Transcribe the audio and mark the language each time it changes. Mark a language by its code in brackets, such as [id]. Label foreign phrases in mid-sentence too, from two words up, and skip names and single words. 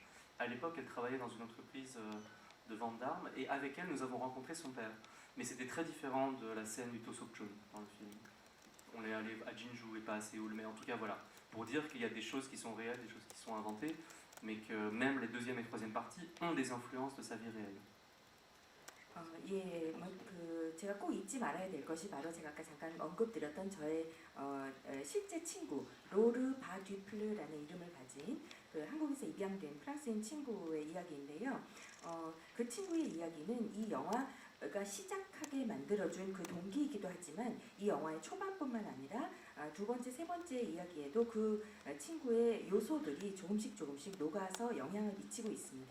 [fr] À l'époque, elle travaillait dans une entreprise de vente d'armes, et avec elle, nous avons rencontré son père. Mais c'était très différent de la scène du Tosokchon dans le film. On est allé à Jinju et pas à Séoul, mais en tout cas voilà, pour dire qu'il y a des choses qui sont réelles, des choses qui sont inventées, mais que même les 2e et 3e parties ont des influences de sa vie réelle. [ko] 예, 제가 꼭 잊지 말아야 될 것이 바로 제가 아까 잠깐 언급드렸던 저의 실제 친구 로르 바듀플르라는 이름을 가진 그 한국에서 입양된 프랑스인 친구의 이야기인데요. 그 친구의 이야기는 이 영화가 시작하게 만들어준 그 동기이기도 하지만 이 영화의 초반뿐만 아니라 2번째, 3번째 이야기에도 그 친구의 요소들이 조금씩 녹아서 영향을 미치고 있습니다.